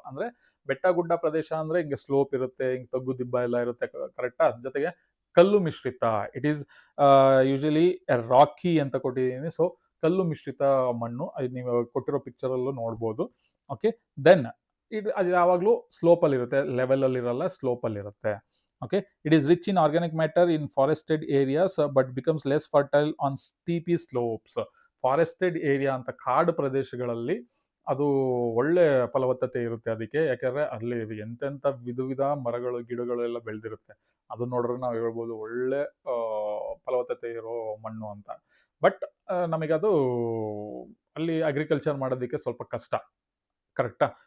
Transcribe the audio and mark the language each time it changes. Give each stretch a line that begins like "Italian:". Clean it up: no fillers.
Kannada: ಅಂದ್ರೆ ಬೆಟ್ಟ ಗುಡ್ಡ ಪ್ರದೇಶ ಅಂದ್ರೆ ಹಿಂಗೆ ಸ್ಲೋಪ್ ಇರುತ್ತೆ, ಹಿಂಗೆ ತಗ್ಗು ದಿಬ್ಬ ಎಲ್ಲ ಇರುತ್ತೆ, ಕರೆಕ್ಟಾ? ಜೊತೆಗೆ ಕಲ್ಲು ಮಿಶ್ರಿತ.
English: it is usually rocky
Kannada: ಅಂತ ಕೊಟ್ಟಿದ್ದೀನಿ. ಸೊ ಕಲ್ಲು ಮಿಶ್ರಿತ ಮಣ್ಣು, ನೀವು ಕೊಟ್ಟಿರೋ ಪಿಕ್ಚರ್ ಅಲ್ಲೂ ನೋಡ್ಬೋದು. ಓಕೆ, ದೆನ್ ಅದು ಯಾವಾಗಲೂ ಸ್ಲೋಪ್ ಅಲ್ಲಿ ಇರುತ್ತೆ, ಲೆವೆಲ್ ಅಲ್ಲಿ ಇರಲ್ಲ, ಸ್ಲೋಪ್ ಅಲ್ಲಿ ಇರುತ್ತೆ.
English: Okay, it is rich in organic matter in forested areas, but becomes less fertile on steepy slopes.
Kannada: ಫಾರೆಸ್ಟೆಡ್ area ಅಂತ ಕಾಡು ಪ್ರದೇಶಗಳಲ್ಲಿ ಅದು ಒಳ್ಳೆ ಫಲವತ್ತತೆ ಇರುತ್ತೆ ಅದಕ್ಕೆ. ಯಾಕಂದ್ರೆ ಅಲ್ಲಿ ಎಂತೆಂಥ ವಿಧ ಮರಗಳು, ಗಿಡಗಳು ಎಲ್ಲ ಬೆಳೆದಿರುತ್ತೆ. ಅದನ್ನ ನೋಡಿದ್ರೆ ನಾವು ಹೇಳ್ಬೋದು ಒಳ್ಳೆ ಫಲವತ್ತತೆ ಇರೋ ಮಣ್ಣು ಅಂತ. ಬಟ್ ನಮಗದು ಅಲ್ಲಿ ಅಗ್ರಿಕಲ್ಚರ್ ಮಾಡೋದಕ್ಕೆ ಸ್ವಲ್ಪ ಕಷ್ಟ, ಕರೆಕ್ಟಾ?